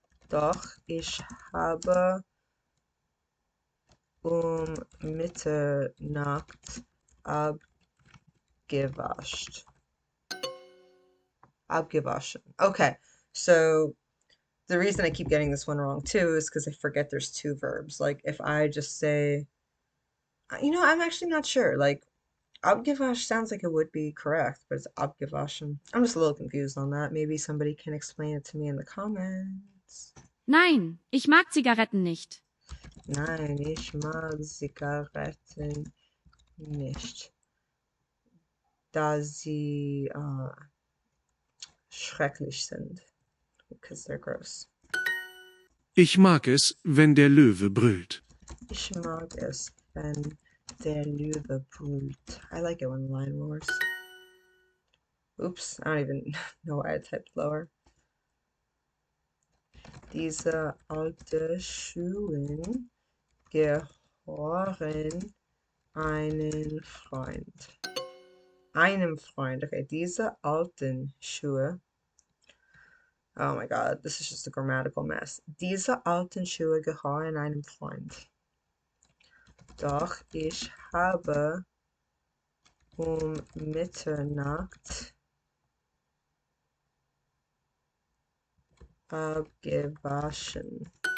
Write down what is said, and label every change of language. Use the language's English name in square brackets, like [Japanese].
[German] Doch ich habe Mitternacht abgewascht. Abgewaschen. [English] Okay, so the reason I keep getting this one wrong too is because I forget there's two verbs. Like if I just say, I'm actually not sure. Like abgewaschen sounds like it would be correct, but it's abgewaschen. I'm just a little confused on that. Maybe somebody can explain it to me in the comments. [German] Nein, ich mag Zigaretten nicht. Nein, ich mag Zigaretten nicht, da sie schrecklich sind, [English] because they're gross. [German] Ich mag es, wenn der Löwe brüllt. Ich mag es, wenn der Löwe brüllt. [English] I like it when the lion roars. Oops, I don't even know why I typed lower. [German] Diese alte Schuhen gehören einen Freund. Einem Freund. Okay, diese alten Schuhe. [English] Oh my god, this is just a grammatical mess. [German] Diese alten Schuhe gehören einem Freund. Doch ich habe Mitternacht abgewaschen.